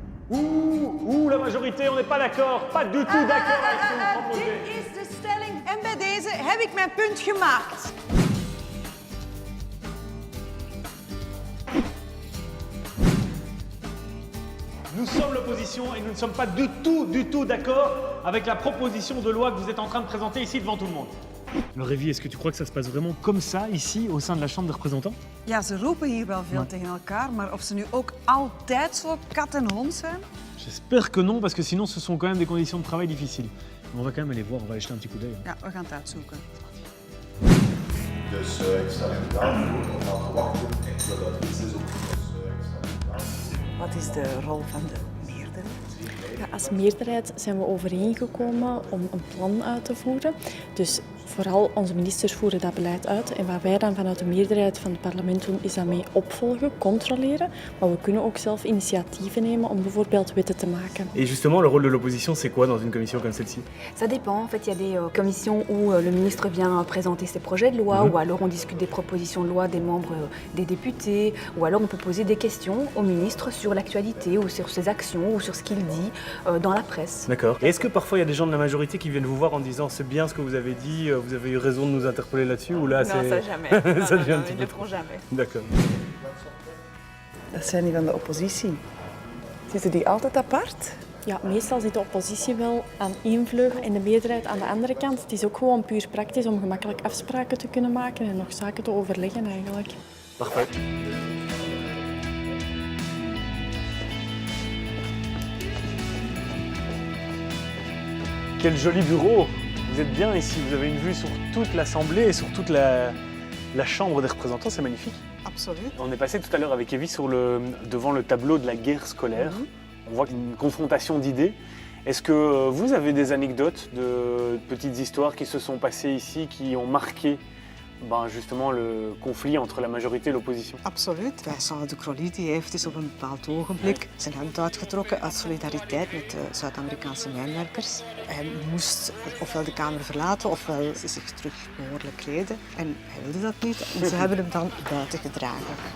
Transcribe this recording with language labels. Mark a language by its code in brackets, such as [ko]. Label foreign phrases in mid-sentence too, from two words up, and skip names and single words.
[fr] Ouh, la majorité, on n'est pas d'accord. Pas du tout d'accord avec ce que vous proposez. [nl] Dit is de stelling en bij deze heb ik mijn punt gemaakt. [fr] Nous sommes l'opposition et nous ne sommes pas du tout d'accord avec la proposition de loi que vous êtes en train de présenter ici devant tout le monde. Alors Evie, est-ce que tu crois que ça se passe vraiment comme ça, ici, au sein de la Chambre des représentants? [nl] Ja, ze roepen hier wel veel tegen elkaar, maar of ze nu ook altijd zo kat en hond zijn? [fr] J'espère que non, parce que sinon ce sont quand même des conditions de travail difficiles. Mais on va quand même aller voir, on va aller jeter un petit coup d'œil. [nl] Ja, we gaan het uitzoeken. Dus ik stel inderdaad voor om aan te wachten. Ik wil dat iets is ook. Dus ik stel inderdaad. Wat is de rol van de meerderheid? Ja, als meerderheid zijn we overeengekomen om een plan uit te voeren. Dus vooral onze ministers voeren dat beleid uit. En wat wij dan vanuit de meerderheid van het parlement doen, is dat mee opvolgen, controleren. Maar we kunnen ook zelf initiatieven nemen om bijvoorbeeld wetten te maken. [fr] Et justement, le rôle de l'opposition, c'est quoi dans une commission comme celle-ci? Ça dépend. En fait, il y a des commissions où le ministre vient présenter ses projets de loi, ou alors on discute des propositions de loi des membres des députés, ou alors on peut poser des questions au ministre sur l'actualité, ou sur ses actions, ou sur ce qu'il dit dans la presse. D'accord. Et est-ce que parfois il y a des gens de la majorité qui viennent vous voir en disant c'est bien ce que vous avez dit, vous avez eu raison de nous interpeller là-dessus, ou là c'est... Non, ça jamais. Ça devient un petit ils peu ne le feront jamais. D'accord. [nl] Dat zijn die van de oppositie. Zitten die altijd apart? Ja, meestal zit de oppositie wel aan één vleugel en de meerderheid aan de andere kant. Het is ook gewoon puur praktisch om gemakkelijk afspraken te kunnen maken en nog zaken te overleggen eigenlijk. [fr] Parfait. Quel joli bureau! Vous êtes bien ici, vous avez une vue sur toute l'Assemblée et sur toute la Chambre des représentants, c'est magnifique. [nl] Absoluut. [fr] On est passé tout à l'heure avec Evie devant le tableau de la guerre scolaire. On voit une confrontation d'idées. Est-ce que vous avez des anecdotes de petites histoires qui se sont passées ici, qui ont marqué justement le conflit entre la majorité et l'opposition? [nl] Absoluut. Vincent de Crolly die heeft dus op een bepaald ogenblik zijn hemd uitgetrokken uit solidariteit met de Zuid-Amerikaanse mijnwerkers. Hij moest ofwel de Kamer verlaten ofwel zich terug behoorlijk kleden. En hij wilde dat niet en ze hebben hem dan buiten gedragen.